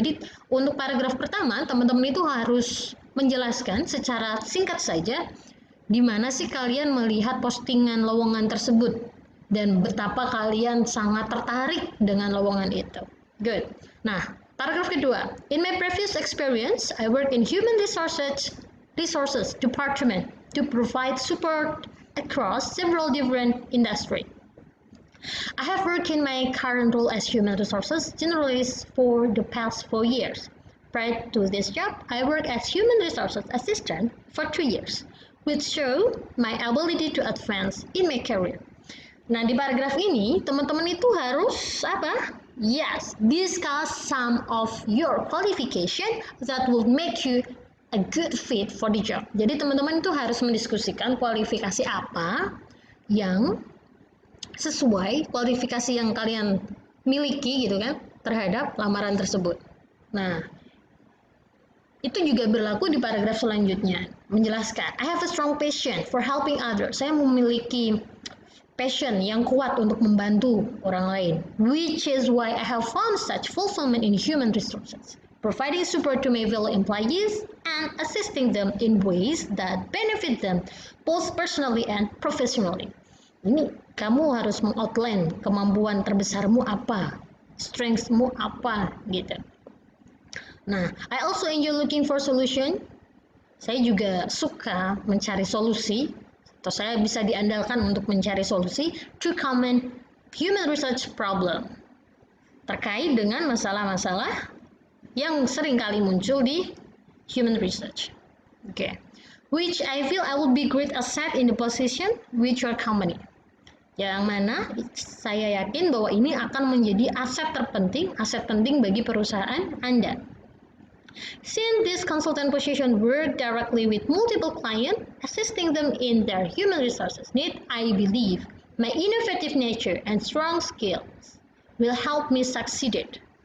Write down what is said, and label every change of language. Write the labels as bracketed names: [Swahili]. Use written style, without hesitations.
[Indonesian] Jadi, untuk paragraf pertama, teman-teman itu harus menjelaskan secara singkat saja di mana sih kalian melihat postingan lowongan tersebut dan betapa kalian sangat tertarik dengan lowongan itu. Good. Nah, paragraf kedua. [English] In my previous experience, I work in human resources department to provide support across several different industries. I have worked in my current role as human resources generalist for the past 4 years. Prior to this job, I worked as human resources assistant for 2 years, which show my ability to advance in my career. [Indonesian] Nah, di paragraf ini teman-teman itu harus apa? [English] Yes, discuss some of your qualification that will make you a good fit for the job. [Indonesian] Jadi teman-teman itu harus mendiskusikan kualifikasi apa yang sesuai kualifikasi yang kalian miliki gitu kan terhadap lamaran tersebut. Nah, itu juga berlaku di paragraf selanjutnya. Menjelaskan, [English] I have a strong passion for helping others. [Indonesian] Saya memiliki passion yang kuat untuk membantu orang lain. [English] Which is why I have found such fulfillment in human resources. Providing support to my fellow employees and assisting them in ways that benefit them both personally and professionally. [Indonesian] Ini kamu harus mengoutline kemampuan terbesarmu apa, strengthsmu apa gitu. [English] Nah, I also enjoy looking for solution. [Indonesian] Saya juga suka mencari solusi, atau saya bisa diandalkan untuk mencari solusi [English] to common human research problem [Indonesian] terkait dengan masalah-masalah yang sering kali muncul di human research. Okay. [English] Which I feel I will be great asset in the position with your company. [Indonesian] Yang mana saya yakin bahwa ini akan menjadi aset penting bagi perusahaan Anda. [English] Since this consultant position work directly with multiple clients, assisting them in their human resources need, I believe my innovative nature and strong skills will help me succeed.